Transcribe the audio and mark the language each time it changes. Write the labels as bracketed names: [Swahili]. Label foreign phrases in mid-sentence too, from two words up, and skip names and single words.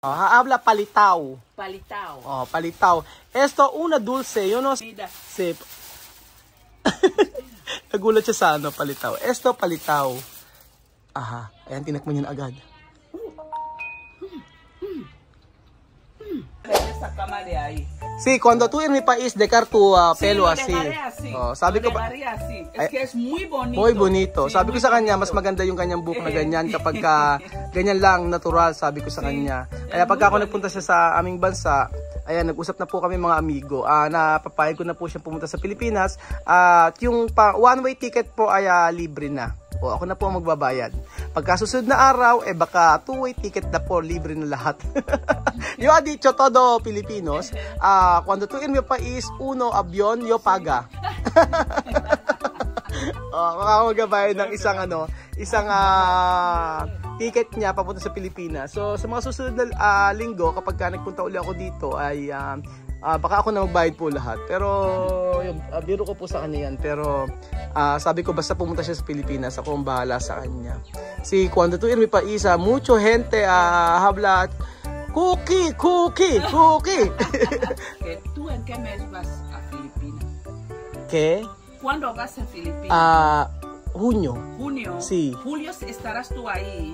[Spanish] Habla palitaw. [Filipino] Palitaw. Oh, palitaw. [Spanish] Esto, una dulce. Yo no sé. Sí. [Filipino] Nagulat siya sa ano, palitaw. Esto, palitaw. Aha. Ayan, tinakman yun agad. [Spanish] Esa cama de ahí. Sí, cuando tú en mi país dejar tu pelo sí, así. [Filipino] Oh, sabi ko ba? [Spanish] Así. Es que es muy bonito. Muy bonito. Sí, [Filipino] sabi ko sa kanya, [Spanish] bonito. [Filipino] mas maganda yung kanyang buhok na ganyan kapag ganyan lang, natural, sabi ko sa kanya. Kaya pagka ako nagpunta siya sa aming bansa, ayan, nag-usap na po kami mga amigo. Napapayag ko na po siya pumunta sa Pilipinas. At yung [English] one-way ticket [Filipino] po ay libre na. O, ako na po ang magbabayad. Pagka susunod na araw, baka [English] two-way ticket [Filipino] na po, libre na lahat. [Spanish] Yo ha dicho todo Filipinos, cuando tú en mi país, uno avión, yo paga. [Filipino] Magbabayad ng isang ticket niya papunta sa Pilipinas. So, sa mga susunod na linggo, kapag nagpunta uli ako dito, ay baka ako na magbayad po lahat. Pero, yun, biro ko po sa kanya yan. Pero, sabi ko, basta pumunta siya sa Pilipinas, ako ang bahala sa kanya. [Spanish] Si, cuando tú en mi país, mucho gente habla, cookie. ¿Tú en qué mes vas a Filipinas? ¿Qué? ¿Cuándo vas a Filipinas? Junio. Junio. Sí. Julio estarás tú ahí.